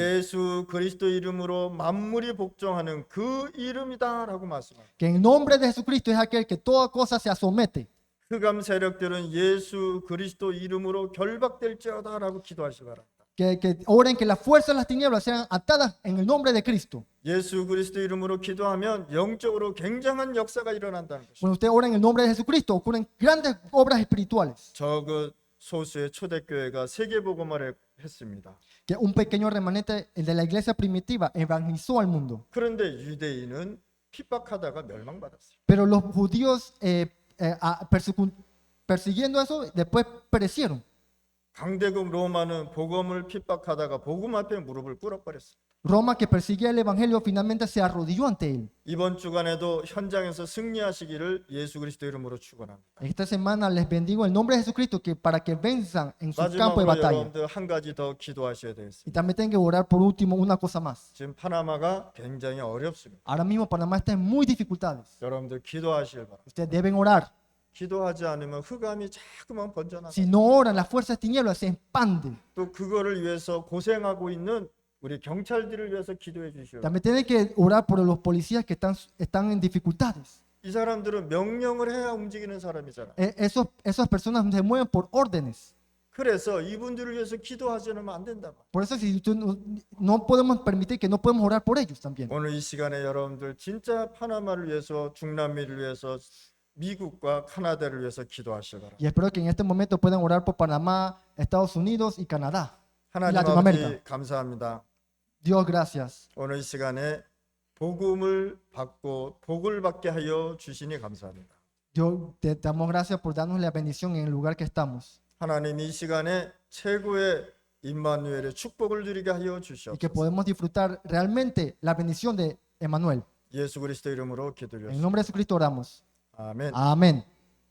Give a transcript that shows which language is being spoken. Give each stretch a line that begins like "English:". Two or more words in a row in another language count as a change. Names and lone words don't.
Korean: 예수 그리스도 이름으로 만물이 복종하는 그 이름이다라고 말씀합니다.
Spanish: que en nombre de Jesucristo es aquel que toda cosa se somete.
Korean: 흑암 세력들은 예수 그리스도 이름으로 결박될지어다라고 기도하시 바랍니다.
Spanish: Que oren que las fuerzas de las tinieblas sean atadas en el nombre de Cristo.
Korean: 예수 그리스도 이름으로 기도하면 영적으로 굉장한 역사가 일어난다는 것입니다.
Spanish: Cuando usted ora en el nombre de Jesucristo, ocurren grandes obras espirituales.
Korean: 저 소수의 초대교회가 세계복음화를 했습니다.
Spanish: Que un pequeño remanente de la iglesia primitiva evangelizó al mundo.
Korean: 그런데 유대인은 핍박하다가 멸망받았어요.
Spanish: Pero los judíos persiguiendo eso, después perecieron.
Korean: 강대국 로마는 복음을 핍박하다가 복음 앞에 무릎을 꿇어버렸어요.
Spanish: Roma, que perseguía el evangelio, finalmente se arrodilló ante él.
Korean: 이번 주간에도 현장에서 승리하시기를 예수 그리스도 이름으로 축원합니다.
Spanish: Esta semana les bendigo en nombre de Jesucristo que para que venzan en su campo de
Korean: 마지막으로
Spanish: batalla.
Korean: 여러분들 한 가지 더 기도하셔야
Spanish: Y
Korean: 되겠습니다.
Spanish: también tienen que orar por último una cosa más.
Korean: 지금 파나마가 굉장히 어렵습니다.
Spanish: Ahora mismo Panamá está en muy dificultades.
Korean: 여러분들 기도하시길 바랍니다.
Spanish: Ustedes deben orar.
Korean: 기도하지 않으면 흑암이 자꾸만 번져나가.
Spanish: Si no oran, las fuerzas de tinieblas se expanden.
Korean: 또 그거를 위해서 고생하고 있는 우리 경찰들을 위해서 기도해 주시오.
Spanish: También tienen que orar por los policías que están en dificultades.
Korean: 이 사람들은 명령을 해야 움직이는 사람이잖아.
Spanish: Esas personas se mueven por órdenes.
Korean: 그래서 이분들을 위해서 기도하지 않으면 안 된다.
Spanish: Por eso no podemos permitir que no podemos orar por ellos también.
Korean: 오늘 이 시간에 여러분들 진짜 파나마를 위해서 중남미를 위해서 미국과 카나다를 위해서 기도하시기 바랍니다.
Spanish: Y espero que en este momento puedan orar por Panamá, Estados Unidos y Canadá.
Korean: 하나님 라틴아메리카. 아버지 감사합니다.
Spanish: Dios, gracias.
Korean: 오늘 이 시간에 복음을 받고 복을 받게 하여 주시니 감사합니다.
Spanish: Dios, te damos gracias por darnos la bendición en el lugar que estamos.
Korean: 하나님 이 시간에 최고의 임마누엘의 축복을 누리게 하여
Spanish: Y que
Korean: 주시옵소서.
Spanish: podemos disfrutar realmente la bendición de Emmanuel.
Korean: 예수 그리스도 이름으로
Spanish: En
Korean: 기도드렸습니다.
Spanish: nombre de Jesucristo oramos.
Korean: 아멘.
Spanish: Amén.